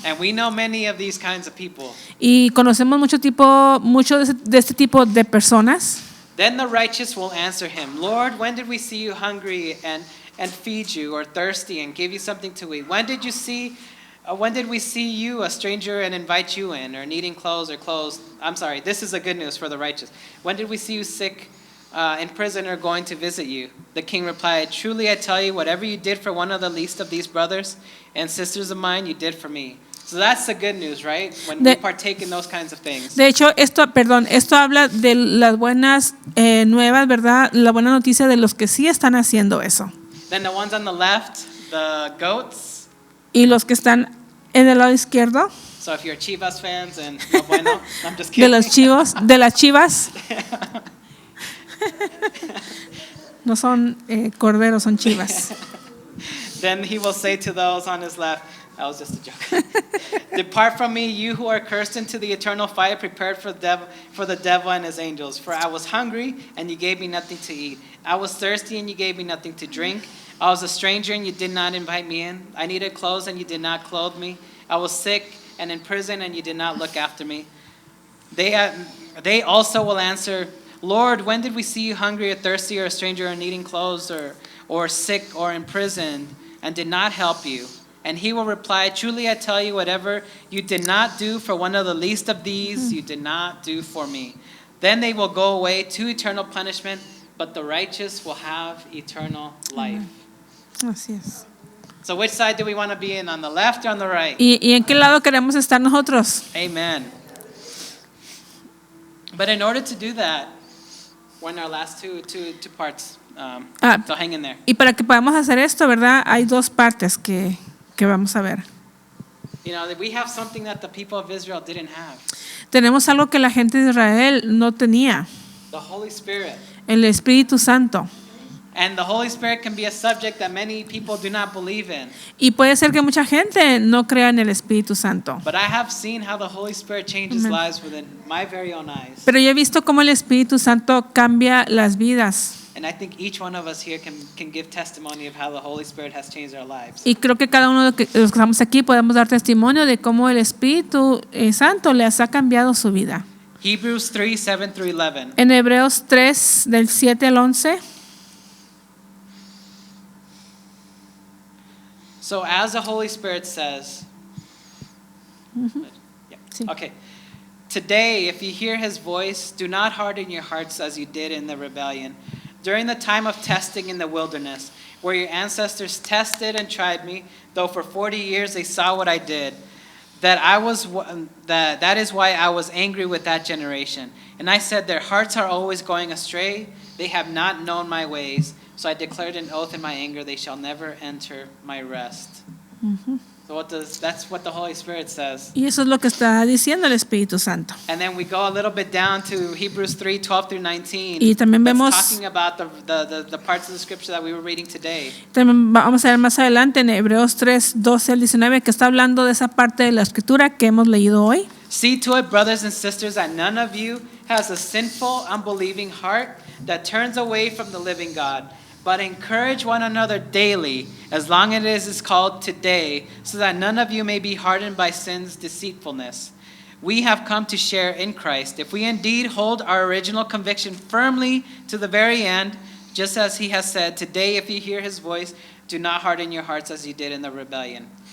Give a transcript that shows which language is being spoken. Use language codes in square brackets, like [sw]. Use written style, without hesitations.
[en] And we know many of these kinds of people. [es] Y conocemos mucho de este tipo de personas. [en] Then the righteous will answer him, Lord, when did we see you hungry and feed you, or thirsty and give you something to eat? When did we see you a stranger and invite you in, or needing clothes or clothes? I'm sorry, this is the good news for the righteous. When did we see you sick in prison are going to visit you. The king replied, truly I tell you, whatever you did for one of the least of these brothers and sisters of mine, you did for me. So that's the good news, right? When we partake in those kinds of things. [es] De hecho, esto habla de las buenas nuevas, ¿verdad? La buena noticia de los que sí están haciendo eso. [en] Then the ones on the left, the goats. [es] Y los que están en el lado izquierdo. [en] So if you're Chivas fans and [es] no bueno, [en] I'm just kidding. [es] De las chivas. No son corderos, son chivas. [en] Then he will say to those on his left, that was just a joke. Depart from me, you who are cursed, into the eternal fire prepared for the devil and his angels. For I was hungry, and you gave me nothing to eat. I was thirsty, and you gave me nothing to drink. I was a stranger, and you did not invite me in. I needed clothes, and you did not clothe me. I was sick and in prison, and you did not look after me. They also will answer, Lord, when did we see you hungry or thirsty or a stranger or needing clothes or sick or in prison and did not help you? And he will reply, truly I tell you, whatever you did not do for one of the least of these, you did not do for me. Then they will go away to eternal punishment, but the righteous will have eternal life. [es] Así es. [en] So which side do we want to be in, on the left or on the right? [es] ¿Y en qué lado queremos estar nosotros? [en] Amen. But in order to do that, we're in our last two parts. So hang in there. [es] Y para que podamos hacer esto, ¿verdad? Hay dos partes que vamos a ver. [en] You know, we have something that the people of Israel didn't have. [es] Tenemos algo que la gente de Israel no tenía. [en] The Holy Spirit. [es] El Espíritu Santo. [en] And the Holy Spirit can be a subject that many people do not believe in. [es] Y puede ser que mucha gente no crea en el Espíritu Santo. [en] But I have seen how the Holy Spirit changes lives within my very own eyes. [es] Pero yo he visto cómo el Espíritu Santo cambia las vidas. [en] And I think each one of us here can give testimony of how the Holy Spirit has changed our lives. [es] Y creo que cada uno de los que estamos aquí podemos dar testimonio de cómo el Espíritu Santo les ha cambiado su vida. [en] Hebrews 3:7-11. [es] En Hebreos 3 del 7 al 11. [en] So as the Holy Spirit says, yeah. [es] Sí. [en] Okay. Today, if you hear his voice, do not harden your hearts as you did in the rebellion, during the time of testing in the wilderness, where your ancestors tested and tried me, though for 40 years they saw what I did. That is why I was angry with that generation. And I said, their hearts are always going astray. They have not known my ways. So I declared an oath in my anger, they shall never enter my rest. So that's what the Holy Spirit says. [es] Y eso es lo que está diciendo el Espíritu Santo. [en] And then we go a little bit down to Hebrews 3:12-19. [es] Y también vemos [en] talking about the parts of the scripture that we were reading today. [es] También vamos a ver más adelante en Hebreos 3:12 al 19 que está hablando de esa parte de la escritura que hemos leído hoy. [en] See to it, brothers and sisters, that none of you has a sinful, unbelieving heart that turns away from the living God. But encourage one another daily, as long as it is called today, so that none of you may be hardened by sin's deceitfulness. We have come to share in Christ, if we indeed hold our original conviction firmly to the very end, just as he has said, today if you hear his voice, do not harden your hearts as you did in the rebellion.